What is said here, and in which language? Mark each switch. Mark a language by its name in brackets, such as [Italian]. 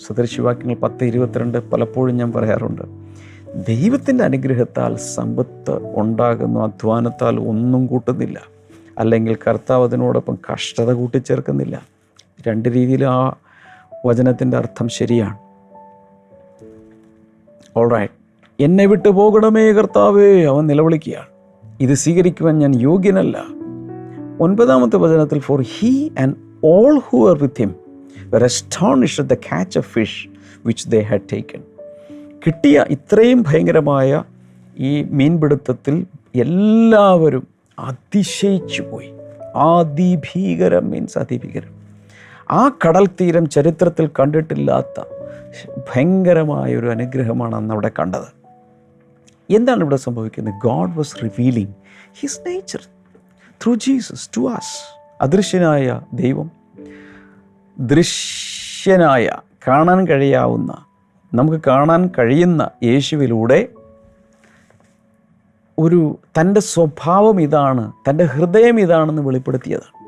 [Malayalam] സദൃശവാക്യങ്ങൾ 10:22 പലപ്പോഴും ഞാൻ പറയാറുണ്ട്. ദൈവത്തിൻ്റെ അനുഗ്രഹത്താൽ സമ്പത്ത് ഉണ്ടാകുന്നു, അധ്വാനത്താൽ ഒന്നും കൂട്ടുന്നില്ല. അല്ലെങ്കിൽ കർത്താവ് അതിനോടൊപ്പം കഷ്ടത കൂട്ടിച്ചേർക്കുന്നില്ല. രണ്ട് രീതിയിൽ ആ വചനത്തിൻ്റെ അർത്ഥം ശരിയാണ്. ഓൾറൈറ്റ്, എന്നെ വിട്ടു പോകണമേ കർത്താവേ, അവൻ നിലവിളിക്കുകയാണ്. ഇത് സ്വീകരിക്കുവാൻ ഞാൻ യോഗ്യനല്ല. 9-ാമത്തെ വചനത്തിൽ, [English] For he and all who are with him were astonished at the catch of fish which they had taken. [Malayalam] കിട്ടിയ ഇത്രയും ഭയങ്കരമായ ഈ മീൻപിടുത്തത്തിൽ എല്ലാവരും അതിശയിച്ചു പോയി. അതിഭീകരം മീൻസ് അതിഭീകരം. ആ കടൽ തീരം ചരിത്രത്തിൽ കണ്ടിട്ടില്ലാത്ത ഭയങ്കരമായൊരു അനുഗ്രഹമാണ് അന്ന് അവിടെ കണ്ടത്. എന്താണ് ഇവിടെ സംഭവിക്കുന്നത്? [English] God was revealing his nature through Jesus to us. [Malayalam] അദൃശ്യനായ ദൈവം ദൃശ്യനായ, കാണാൻ കഴിയാവുന്ന, നമുക്ക് കാണാൻ കഴിയുന്ന യേശുവിലൂടെ ഒരു തൻ്റെ സ്വഭാവം ഇതാണ്, തൻ്റെ ഹൃദയം ഇതാണെന്ന് വെളിപ്പെടുത്തിയതാണ്.